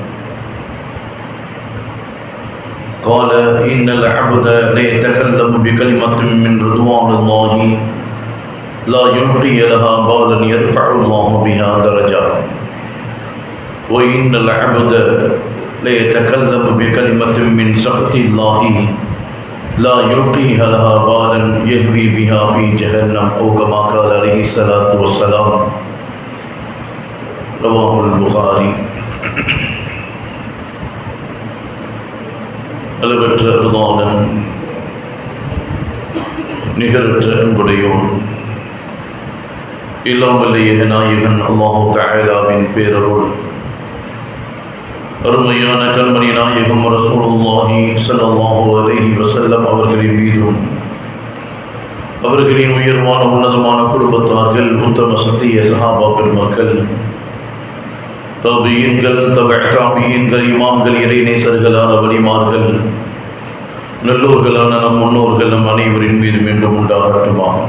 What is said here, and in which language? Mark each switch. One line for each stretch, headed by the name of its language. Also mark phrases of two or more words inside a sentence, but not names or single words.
Arabic: قال: إن العبد ليتكلم بكلمة من رضوان الله لا يلقي لها بالا يرفع الله بها درجات، وإن العبد ليتكلم بكلمة من سخط الله لا يلقي لها بالا يهوي بها في جهنم، أو كما قال عليه الصلاة والسلام. رواه البخاري.
Tamil: அளவற்ற அருளாளன், நிகரற்ற அன்புடையோன், எல்லாம் வல்ல ஏகநாயகன்
Arabic: الله تعالى
Tamil: பேரருள் அருமையான கண்மணி நாயகம்
Arabic: رسول الله صلى الله عليه وسلم
Tamil: அவர்களின் மீதும் அவர்களின் உயர்வான உன்னதமான குடும்பத்தார்கள், உத்தம சத்திய சஹாபா பெருமக்கள், தாபியீன்கள், தபஅத்தாபியீன்கள், இமாம்கள், இறைநேசர்களான வலிமார்கள், நல்லோர்களான நம் முன்னோர்கள் நம் அனைவரின் மீது மீண்டும் உண்டாகட்டுமா.